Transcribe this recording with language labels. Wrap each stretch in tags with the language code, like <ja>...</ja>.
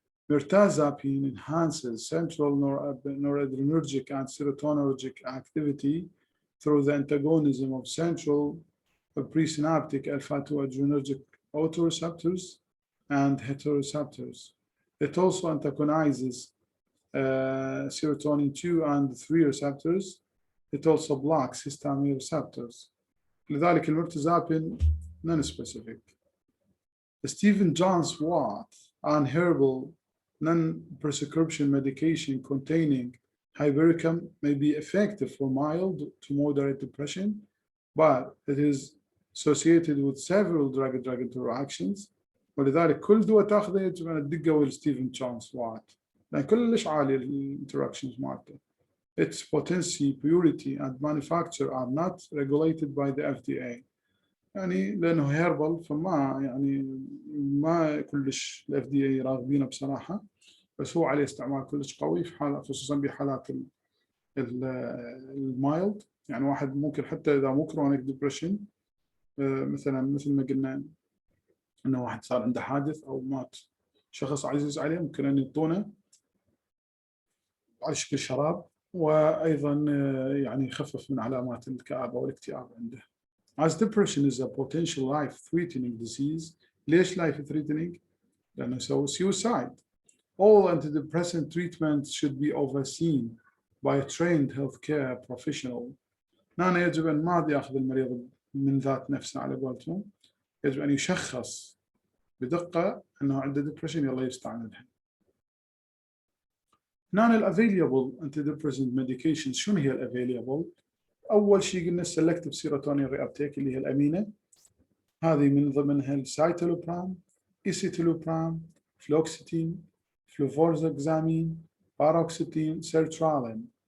<en>Mirtazapine enhances central noradrenergic and serotonergic activity through the antagonism of central presynaptic alpha-2 adrenergic autoreceptors and heteroreceptors. It also antagonizes serotonin 2 and 3 receptors. it also blocks histamine receptors.</en> <ar>لذلك المرتزابين non-specific.</ar> <en>Stephen John's Watt on herbal non-prescription medication containing hypericum may be effective for mild to moderate depression, but it is associated with several drug-drug interactions.</en> <ar>ولذلك كل دواء تاخذه يجب أن تدقه ستيفن جونز وات، لأن كلش عالي الانتراكشنز مالته.</ar> <en>Its potency, purity, and manufacture are not regulated by the FDA.</en> <ar>يعني لأنه هيربل فما يعني ما كلش ال FDA راغبينه بصراحة، بس هو عليه استعمال كلش قوي في حالة خصوصا بحالات المايلد. يعني واحد ممكن حتى إذا مو كرونيك ديبريشن، مثلا مثل ما قلنا انه واحد صار عنده حادث او مات شخص عزيز عليه، ممكن ان يعطونه على شكل شراب، وايضا يعني يخفف من علامات الكآبة والاكتئاب عنده.</ar> <en>As depression is a potential life-threatening disease.</en> <ar>ليش life-threatening؟ لأنه يسوي suicide.</ar> <en>All antidepressant treatments should be overseen by a trained healthcare professional.</en> <ar>هنا يجب أن ما يأخذ المريض من ذات نفسه على قولتهم، يجب أن يشخص بدقة أنه عنده ديبريشن يلا يستعملها. هنا الافيليبل</ar> <en>antidepressant medications.</en> <ar>شنو هي الافيليبل؟ أول شيء قلنا السلكتيف سيروتونين ري ابتيك اللي هي الأمينة، هذه من ضمنها السايتولوبرام، إيسيتولوبرام، فلوكسيتين، فلوفورزاكزامين، باروكسيتين، سيرترالين.</ar>